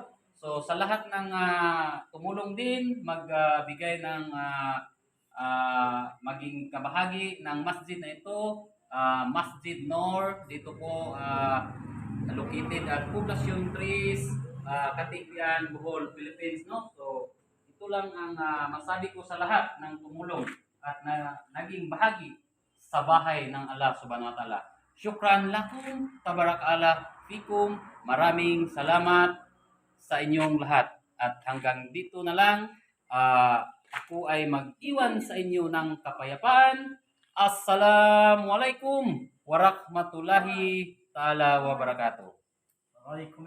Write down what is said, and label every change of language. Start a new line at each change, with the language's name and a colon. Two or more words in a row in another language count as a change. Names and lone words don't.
Filipino: So, sa lahat ng tumulong din, magbigay ng maging kabahagi ng masjid na ito,
Arabic: Masjid Nur,
Filipino: dito po located at Poblacion 3, Katipian, Bohol, Philippines, no? So, ito lang ang masabi ko sa lahat ng tumulong at naging bahagi sa bahay ng
Arabic: الله سبحانه وتعالى. شكرا لكم، تبارك الله فيكم.
Filipino: Maraming salamat sa inyong lahat. At hanggang dito na lang, ako ay mag-iwan sa inyo ng kapayapaan.
Arabic: السلام عليكم ورحمة الله تعالى وبركاته.